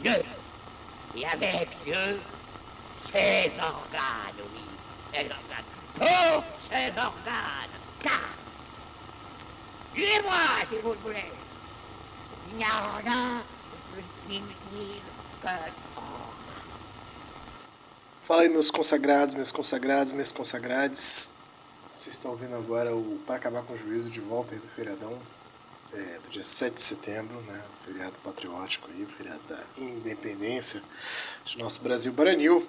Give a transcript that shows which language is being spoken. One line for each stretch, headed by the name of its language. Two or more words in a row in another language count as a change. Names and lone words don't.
French: Dieu, et avec Dieu, ses organes, oui, ses organes, tous ses organes, car, suivez-moi si vous le voulez, il n'y a rien de plus inutile que l'or.
Portuguese: Fala aí, meus consagrados, minhas consagradas, minhas consagrades. Vocês estão ouvindo agora o Para Acabar com o Juízo de volta aí do feriadão, do dia 7 de setembro, né? O feriado patriótico aí, o feriado da independência de nosso Brasil Baranil.